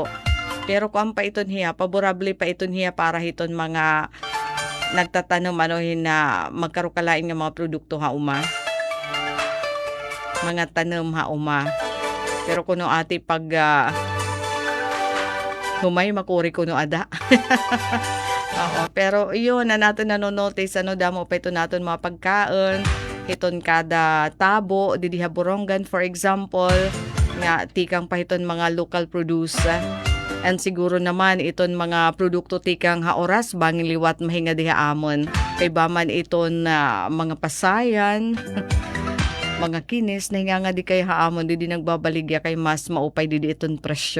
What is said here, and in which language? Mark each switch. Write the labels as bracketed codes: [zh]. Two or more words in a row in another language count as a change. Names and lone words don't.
[war] Pero kung pa iton hiya, paborable pa iton hiya para iton mga nagtatanom ano na magkarukalain nga mga produkto ha uma. Mga tanom ha uma. Pero kuno ati pag humay makuri kuno ada. Oo, pero yun na natin nanonotice ano damo pa ito natin mga pagkaon. Iton kada tabo didiha Borongan [en] for example [war] nga tikang pa iton mga [en] local produce. [war] And siguro naman iton mga produkto tikang haoras bangin liwat mahinga diha amon. Kay baman iton mga pasayan, mga kinis na hinga nga di kay haamon di nagbabaligya kay mas maupay di iton presyo.